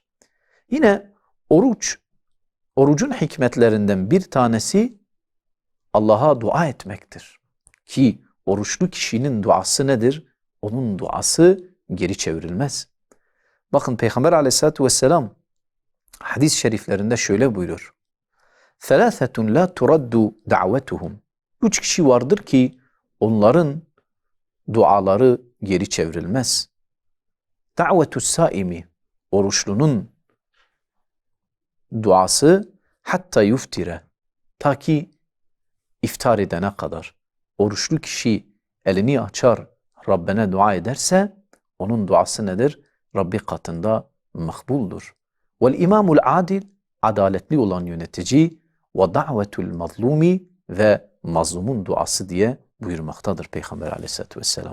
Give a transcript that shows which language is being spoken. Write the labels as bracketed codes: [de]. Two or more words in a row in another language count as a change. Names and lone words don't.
[tr] Yine orucun hikmetlerinden bir tanesi Allah'a dua etmektir. Ki oruçlu kişinin duası nedir? Onun duası geri çevrilmez. Bakın Peygamber [ar] عليه الصلاة والسلام [tr] hadis-i şeriflerinde şöyle buyuruyor. [ar] ثَلَاثَةٌ لَا تُرَدُّ دَعْوَتُهُمْ [tr] 3 kişi vardır ki onların duaları geri çevrilmez. [ar] دَعْوَةُ السَّائِمِ [tr] Oruçlunun duası [ar] حتى يفطر, [tr] ta ki iftar edene kadar. Oruçlu kişi elini açar, Rabbine dua ederse onun duası nedir? Rabbi katında makbuldur. [ar] والإمام العادل, [tr] adaletli olan yönetici, [ar] ودعوة المظلوم, [tr] ve mazlumun duası diye buyurmaktadır Peygamber [ar] عليه الصلاة والسلام.